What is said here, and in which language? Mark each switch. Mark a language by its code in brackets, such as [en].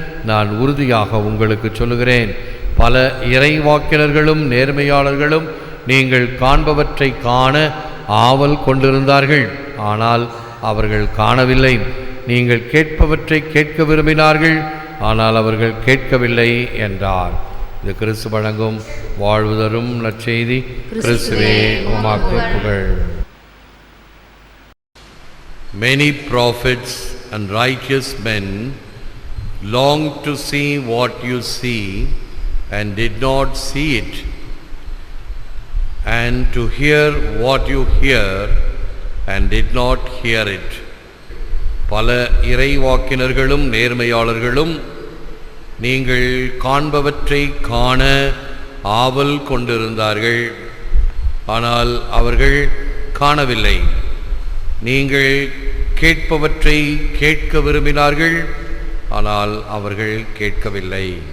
[ta] நான் உறுதியாக உங்களுக்கு சொல்லுகிறேன், பல இறைவாக்கினர்களும் நேர்மையாளர்களும் நீங்கள் காண்பவற்றை காண ஆவல் கொண்டிருந்தார்கள், ஆனால் அவர்கள் காணவில்லை. நீங்கள் கேட்பவற்றை கேட்க விரும்பினார்கள், ஆனால் அவர்கள் கேட்கவில்லை என்றார். இது கிறிஸ்து வழங்கும் வாழ்வு தரும் நற்செய்தி. கிறிஸ்துவே உமக்கு புகழ். [en] Many prophets and righteous men longed to see what you see and did not see it, and to hear what you hear and did not hear it. [ta] பல இறைவாக்கினர்களும் நேர்மையாளர்களும் நீங்கள் காண்பவற்றை காண ஆவல் கொண்டிருந்தார்கள், ஆனால் அவர்கள் காணவில்லை. நீங்கள் கேட்பவற்றை கேட்க விரும்பினார்கள், ஆனால் அவர்கள் கேட்கவில்லை.